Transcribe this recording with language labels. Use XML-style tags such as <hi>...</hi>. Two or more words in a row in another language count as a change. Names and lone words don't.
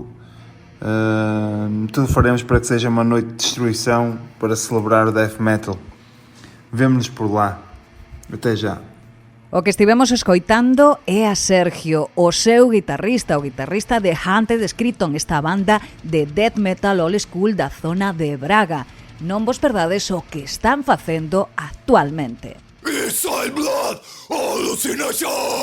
<pt>Tudo faremos para que seja uma noite de destruição para celebrar o</pt> <en>death metal.</en> <pt>Vemo-nos por lá. Até já.</pt> <gl>O que estivemos escoitando é a Sergio, o seu guitarrista, o guitarrista de Hunted Scripton, esta banda de</gl> <en>death metal old school</en> <gl>da zona de Braga. Non vos perdades o que están facendo actualmente.</gl> <en>Inside blood, hallucinations!</en>